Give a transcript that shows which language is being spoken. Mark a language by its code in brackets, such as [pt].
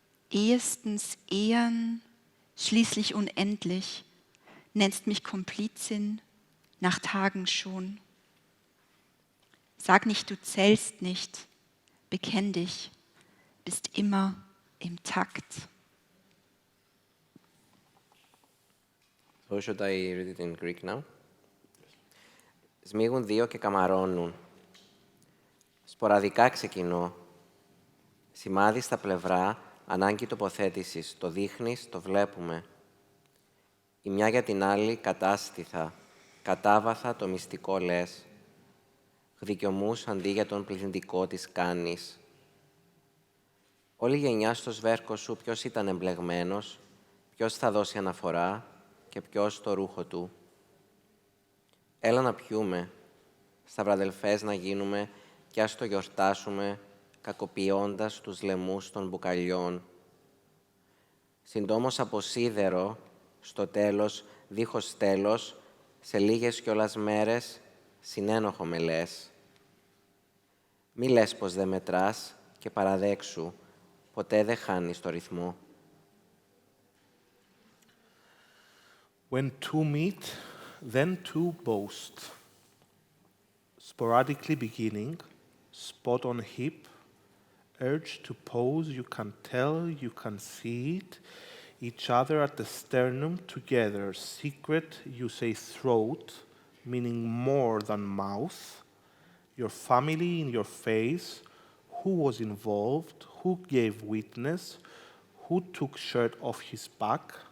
[de] Ehestens ehren, schließlich unendlich, nennst mich Komplizin, nach Tagen schon. Sag nicht, du zählst nicht, bekenn dich, bist immer im Takt. [en] So should I read it in Greek now? [el] Σμίγουν δύο και καμαρώνουν. Σποραδικά ξεκινώ. Σημάδι στα πλευρά, ανάγκη τοποθέτησης. Το δείχνεις, το βλέπουμε. Η μια για την άλλη κατάστηθα. Κατάβαθα το μυστικό λες. Γδικιωμούς αντί για τον πληθυντικό της κάνεις. Όλη η γενιά στο σβέρκο σου ποιος ήταν εμπλεγμένος, ποιος θα δώσει αναφορά και ποιος το ρούχο του. Έλα να πιούμε, σταυραδελφές να γίνουμε κι ας το γιορτάσουμε, κακοποιώντας τους λαιμούς των μπουκαλιών. Συντόμως από σίδερο, στο τέλος, δίχως τέλος, σε λίγες κιόλας μέρες, συνένοχο με λες. Μη λες πως δεν μετράς και παραδέξου, ποτέ δεν χάνεις το ρυθμό. [en] When two meet, then two boast. Sporadically beginning, spot on hip, urge to pose, you can tell, you can see it, each other at the sternum together, secret, you say throat, meaning more than mouth, your family in your face, who was involved, who gave witness, who took shirt off his back.